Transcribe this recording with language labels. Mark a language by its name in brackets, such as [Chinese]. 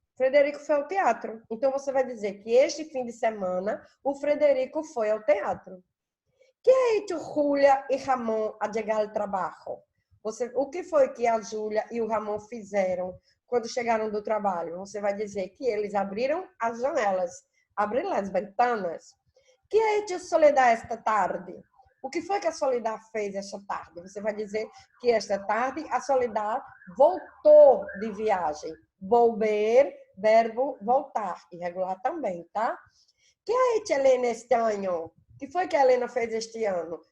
[Portuguese] Frederico foi ao teatro. Então, você vai dizer que este fim de semana, o Frederico foi ao teatro. [Spanish] Que ha hecho [Portuguese] Júlia e Ramon a chegar ao trabalho? O que foi que a Júlia e o Ramon fizeram quando chegaram do trabalho? Você vai dizer que eles abriram as janelas, abriram as ventanas. [Spanish] Que ha hecho Soledad esta tarde? [Portuguese] O que foi que a Soledad fez esta tarde? Você vai dizer que esta tarde a Soledad voltou de viagem. Volver, verbo voltar, irregular também, tá? [Spanish] Que ha hecho Helena este ano? [Portuguese] O que foi que a Helena fez este ano?